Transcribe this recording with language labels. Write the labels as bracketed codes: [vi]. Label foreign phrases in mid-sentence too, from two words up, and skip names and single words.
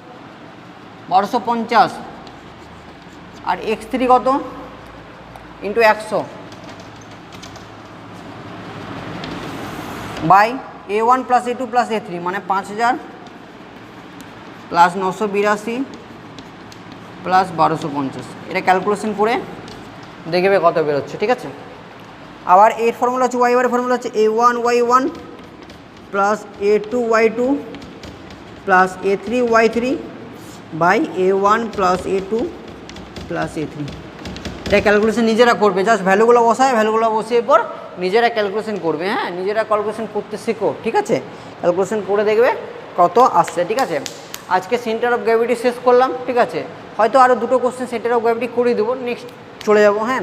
[bn] 1250, আর x3 কত [en] into 100 by a1 plus a2 plus a3 [bn] মানে [en] 5000 plus 982 plus 1250, [bn] এটা ক্যালকুলেশন করে দেখবে কত বেরোচ্ছে, ঠিক আছে। আবার এর ফর্মুলা হচ্ছে [en] y bar [bn] ফর্মুলা হচ্ছে [en] a1y1 plus a2y2 plus a3y3 by a1 plus a2 plus a3. [bn] এটা ক্যালকুলেশন নিজেরা করবে, জাস্ট ভ্যালুগুলো বসায়, ভ্যালুগুলো বসিয়ে পর নিজেরা ক্যালকুলেশন করবে, হ্যাঁ নিজেরা ক্যালকুলেশন করতে শেখো, ঠিক আছে, ক্যালকুলেশন করে দেখবে কত আসছে, ঠিক আছে। আজকে [en] center of gravity [bn] শেষ করলাম, ঠিক আছে, হয়তো আরও দুটো কোশ্চেন [en] center of gravity [bn] করে দেবো, নেক্সট চলে যাব, হ্যাঁ।